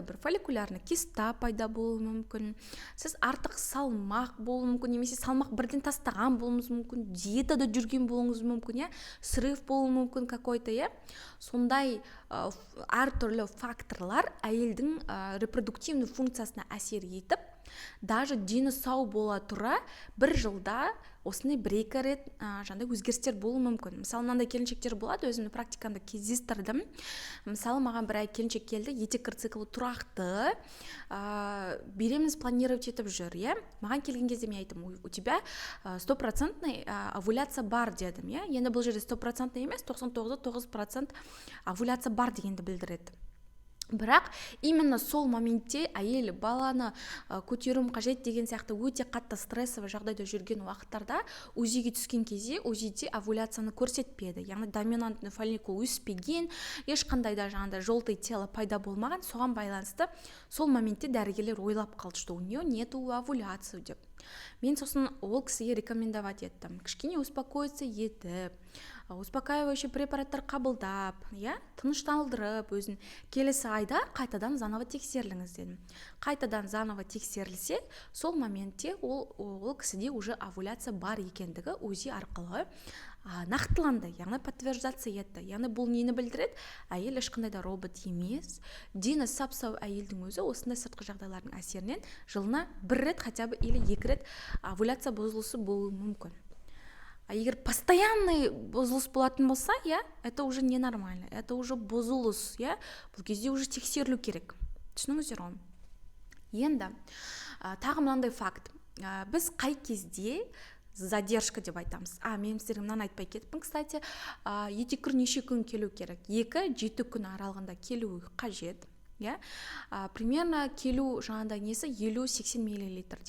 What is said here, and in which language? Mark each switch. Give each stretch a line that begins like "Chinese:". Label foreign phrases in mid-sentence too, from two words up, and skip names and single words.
Kazakh: бір
Russian: фолликулярный киста
Kazakh: пайда болуы мүмкін, сіз артық салмақ болуы мүмкін, немесе салмақ бірден тастаған болуыңыз мүмкін, диетада жүрген болуыңыз мүмкін, срыв болуы мүмкін какой-то, сондай әртүрлі факторлар әйелдің репродуктивный функциясына әсер етіп, даже дені сау бола тұра бір жылда осындай 1-2 рет өзгерістер болуы мүмкін. Мысалы, мынандай келіншектер болады, өзімді практикамда кездестірдім. Мысалы, маған бір келіншек келді, етеккір циклы тұрақты,
Russian: беременность планировать
Kazakh: етіп жүр. Маған келген кезде мен айттым,
Russian: у тебя 100% овуляция
Kazakh: бар дедім. Енді бұл жерде 100% емес, 99.9% овуляция бар дегенді білдіреді. Бірақ именно сол моментте әйел баланы көтеруім қажет деген сияқты өте қатты стрессовый жағдайда жүрген уақыттарда УЗИге түскен кезде УЗИде овуляцияны көрсетпеді. Яғни
Russian: доминантный фолликул
Kazakh: өспеген, ешқандай да
Russian: желтый тело
Kazakh: пайда болмаған, соған байланысты сол моментте дәрігерлер ойлап қалды,
Russian: что у нее нету овуляции деп.
Kazakh: Мен сосын ол кісіге рекомендовать еттім. Кішкене успокоиться етіп, успокаивающий препараттар қабылдап, тыныштандырып, өзін келесі айда қайтадан заново тексеріліңіз дедім. Қайтадан заново тексерілсе, сол моментте ол кісіде уже овуляция бар екендігі УЗИ арқылы нақтыланды, яғни подтверждация етті. Яғни бұл нені білдіреді? Әйел ешқандай да робот емес. Дені сап-сау әйелдің өзі осындай сыртқы жағдайлардың әсерінен жылына 1 рет
Russian: хотя бы или
Kazakh: 2 рет овуляция бұзылысы болуы мүмкін. Егер постоянный бұзылыс болатын болса,
Russian: это уже ненормально, это уже
Kazakh: бұзылыс, бұл кезде уже тексерілу керек. Түсініңіздер ғой? Енді тағы мынандай факт. Біз қай кезде задержка деп айтамыз. Мен сіздерге мынаны айтпай кетіппін, кстати, етеккір неше күн келу керек? 2-7 күн аралығында келуі қажет. Примерно келу жаңағыдай несі 50-80 миллилитрдей.